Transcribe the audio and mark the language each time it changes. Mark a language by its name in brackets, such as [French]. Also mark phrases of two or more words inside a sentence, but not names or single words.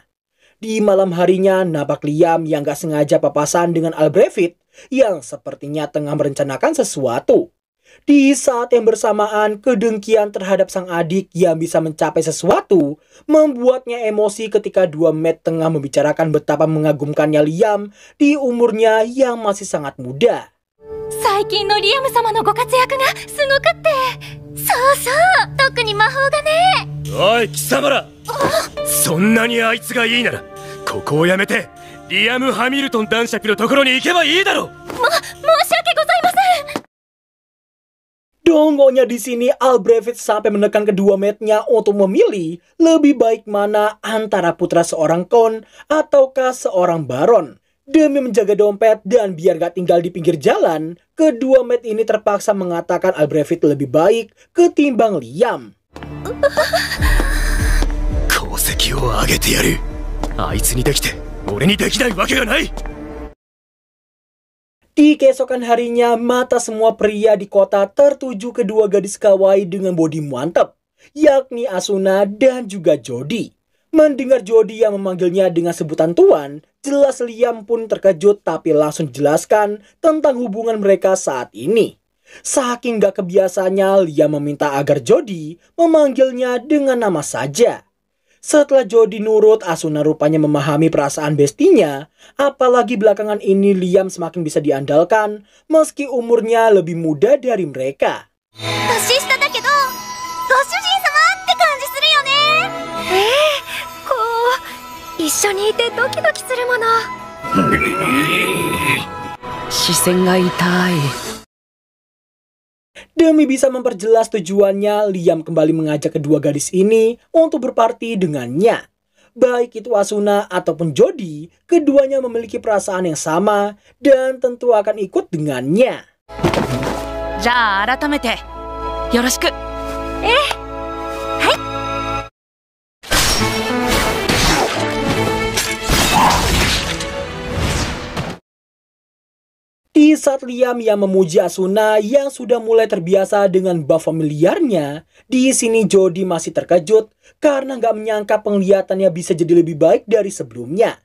[Indonesian] Di malam harinya, nampak Liam yang gak sengaja papasan dengan Albrevit yang sepertinya tengah merencanakan sesuatu. Di saat yang bersamaan, kedengkian terhadap sang adik yang bisa mencapai sesuatu membuatnya emosi ketika dua Matt tengah membicarakan betapa mengagumkannya Liam di umurnya yang masih sangat muda. [Japanese] 最近のリアム様のご活躍がすごくって。そうそう、特に魔法がね。おい貴様ら、そんなにあいつがいいならここをやめてリアム・ハミルトン男爵のところに行けばいいだろう。申し訳ございません。 [Indonesian] Dongonya di sini Albrecht sampai menekan kedua mate-nya untuk memilih lebih baik mana antara putra seorang kon ataukah seorang baron. Demi menjaga dompet dan biar gak tinggal di pinggir jalan, kedua mate ini terpaksa mengatakan Albrecht lebih baik ketimbang Liam. [Japanese] 功績を上げてやる。あいつにできて俺にできないわけがない。 [Indonesian] Di keesokan harinya, mata semua pria di kota tertuju kedua gadis kawaii dengan bodi mantap, yakni Asuna dan juga Jody. Mendengar Jody yang memanggilnya dengan sebutan tuan, jelas Liam pun terkejut tapi langsung jelaskan tentang hubungan mereka saat ini. Saking gak kebiasaannya, Liam meminta agar Jody memanggilnya dengan nama saja. Setelah Jody nurut, Asuna rupanya memahami perasaan bestinya. Apalagi belakangan ini Liam semakin bisa diandalkan meski umurnya lebih muda dari mereka. [Japanese] 年下だけど、ご主人様って感じするよね。こう一緒にいてドキドキするもの。視線が痛い。 [Indonesian] Demi bisa memperjelas tujuannya, Liam kembali mengajak kedua gadis ini untuk berparti dengannya. Baik itu Asuna ataupun Jody, keduanya memiliki perasaan yang sama dan tentu akan ikut dengannya. [Japanese] じゃあ改めてよろしく。 [Indonesian] Di saat Liam yang memuji Asuna yang sudah mulai terbiasa dengan buff familiarnya, di sini Jody masih terkejut karena nggak menyangka penglihatannya bisa jadi lebih baik dari sebelumnya.